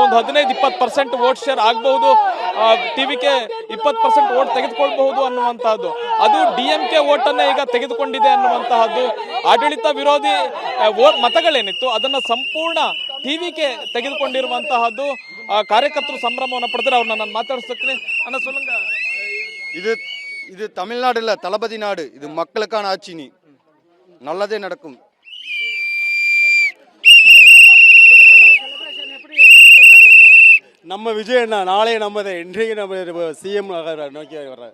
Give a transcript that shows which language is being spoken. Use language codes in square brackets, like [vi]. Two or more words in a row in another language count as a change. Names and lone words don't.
[kn] ಒಂದು 15-20% ವೋಟ್ ಶೇರ್ ಆಗಬಹುದು, ಟಿವಿಕೆ 20% ವೋಟ್ ತೆಗೆದುಕೊಳ್ಬಹುದು ಅನ್ನುವಂತಹದ್ದು. ಅದು ಡಿಎಂಕೆ ವೋಟ್ ಅನ್ನ ಈಗ ತೆಗೆದುಕೊಂಡಿದೆ ಅನ್ನುವಂತಹದ್ದು. ಆಡಳಿತ ವಿರೋಧಿ ಮತಗಳೇನಿತ್ತು ಅದನ್ನ ಸಂಪೂರ್ಣ ಟಿವಿಕೆ ತೆಗೆದುಕೊಂಡಿರುವಂತಹದ್ದು. ಕಾರ್ಯಕರ್ತರು ಸಂಭ್ರಮವನ್ನು ಪಡೆದ್ರೆ ಅವ್ರನ್ನ ನಾನು ಮಾತಾಡಿಸ್ತೀನಿ. [ta] ಅಣ್ಣ சொல்லுங்க, இது தமிழ்நாடு இல்ல, தளபதி நாடு. இது மக்களுக்கான ஆட்சி, நல்லதே நடக்கும். நம்ம விஜய் அண்ணா நாளே நம்மதை இன்றைக்கு நம்ம சிஎம் நோக்கி வர்றாரு.